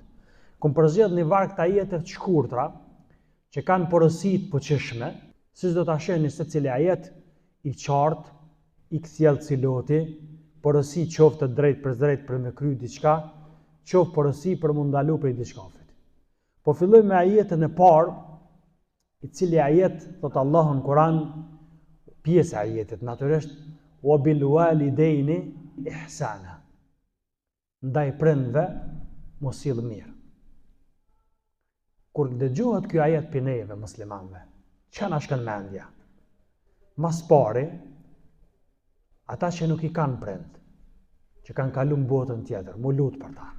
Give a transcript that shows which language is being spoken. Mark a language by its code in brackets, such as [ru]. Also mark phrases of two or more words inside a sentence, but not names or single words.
[sq] Kom përzgjedh një varg të ajete të shkurtra, që kanë porosi të poqishme, siç do ta shihni secili ajet i qartë, i kthjellë ciloti, porosi qoftë drejt për me kry diçka, qoftë porosi për mu ndalu prej diçkafit. Po filloj me ajetën e parë, i cili ajet, thotë Allahu në Kur'an, pjesë e ajetit, natyrisht, [ar] وبالوالدين إحسانا. [sq] Ndaj prindve mos sill mirë. Kur dëgjohet ky ajet për neve muslimanëve, çka na shkon mendja? Mas pari, ata që nuk i kanë prind, që kanë kaluar në botën tjetër, mu lut për ta.